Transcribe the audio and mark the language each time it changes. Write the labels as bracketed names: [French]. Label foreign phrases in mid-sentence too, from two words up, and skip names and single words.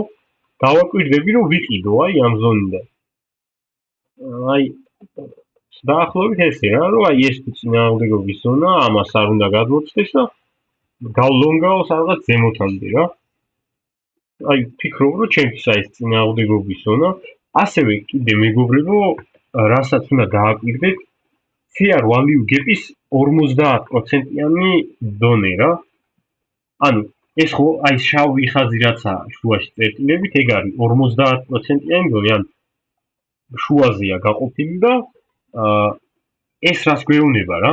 [Georgian] დავაკვირდები, რომ ვიყიდო აი ამ ზონიდან. აი დაახლოებით ესე რა, რომ აი ეს თუ წინააღმდეგობის ზონა, ამას არ უნდა გადმოწდეს და გავლონგაოს რაღაც ზემოთამდე რა. აი ფიქრობ რომ ჩემთვის აი ეს წინააღმდეგობის ზონა, ასევე კიდე მეგობრებო, რასაც უნდა დააკვირდეთ, [English] fair value gap- [Georgian] ის 50%-იანი დონე რა. ანუ ეს ხო აი შავი ხაზი რაცა შუაში წერტილებით, ეგ არის 50%-იანი დონე, ან შუაზეა გაყოფილი და ეს რას გვეუბნება რა?